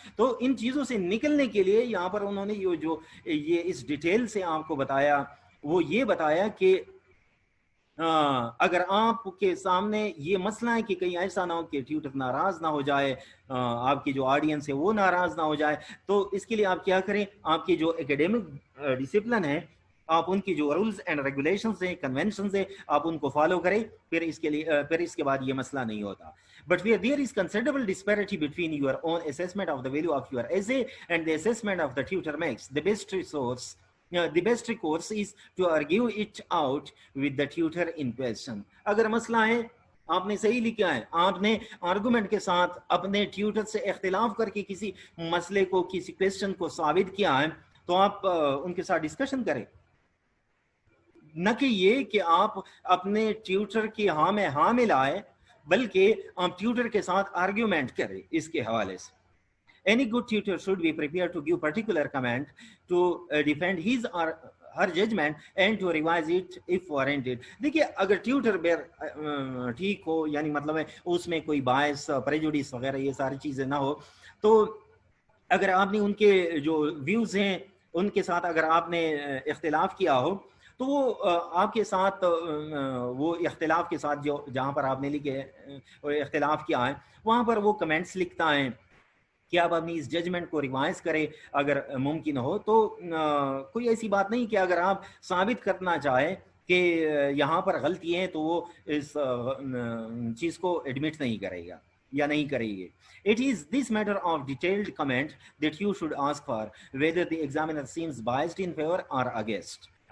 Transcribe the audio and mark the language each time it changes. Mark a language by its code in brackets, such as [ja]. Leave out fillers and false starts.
[ur] تو ان چیزوں سے نکلنے کے لیے یہاں پر انہوں نے یہ اس ڈیٹیل سے آپ کو بتایا, وہ یہ بتایا کہ اگر آپ کے سامنے یہ مسئلہ ہے کہ کہیں ایسا نہ ہو کہ ٹیوٹر ناراض نہ ہو جائے, آپ کی جو آڈینس ہے وہ ناراض نہ ہو جائے, تو اس کے لیے آپ کیا کریں, آپ کی جو اکیڈیمک ڈسپلن ہے, آپ ان کی جو رولز اینڈ ریگولیشنز ہیں, کنونشنز ہیں, آپ ان کو فالو کریں. پھر اس کے بعد یہ مسئلہ نہیں ہوتا. [en] But where there is considerable disparity between your own assessment of the value of your essay and the assessment of the tutor makes, the best recourse is to argue it out with the tutor in question. [ur] اگر مسئلہ ہے آپ نے صحیح لکھا ہے, آپ نے آرگومنٹ کے ساتھ اپنے ٹیوٹر سے اختلاف کر کے کسی مسئلے کو, کسی کویسچن کو ثابت کیا ہے, تو آپ ان کے ساتھ ڈسکشن کریں, نہ کہ یہ کہ آپ اپنے ٹیوٹر کی ہاں میں ہاں ملائے, بلکہ آپ ٹیوٹر کے ساتھ آرگیومنٹ کریں اس کے حوالے سے. [en] Any good tutor should be prepared to give particular comment, to defend his or her judgment and to revise it if warranted. [ur] دیکھیے اگر ٹیوٹر ٹھیک ہو, یعنی مطلب ہے اس میں کوئی باعث پریجوڈس وغیرہ یہ ساری چیزیں نہ ہو, تو اگر آپ نے ان کے جو ویوز ہیں ان کے ساتھ اگر آپ نے اختلاف کیا ہو, تو وہ آپ کے ساتھ وہ اختلاف کے ساتھ جو جہاں پر آپ نے لکھے اختلاف کیا ہے وہاں پر وہ کمنٹس لکھتا ہے کہ آپ اپنی اس ججمنٹ کو ریوائز کریں اگر ممکن ہو. تو کوئی ایسی بات نہیں کہ اگر آپ ثابت کرنا چاہیں کہ یہاں پر غلطی ہے تو وہ اس چیز کو ایڈمٹ نہیں کرے گا یا نہیں کرے گی. [en] It is this matter of detailed comment that you should ask for whether the examiner seems biased in favor or against.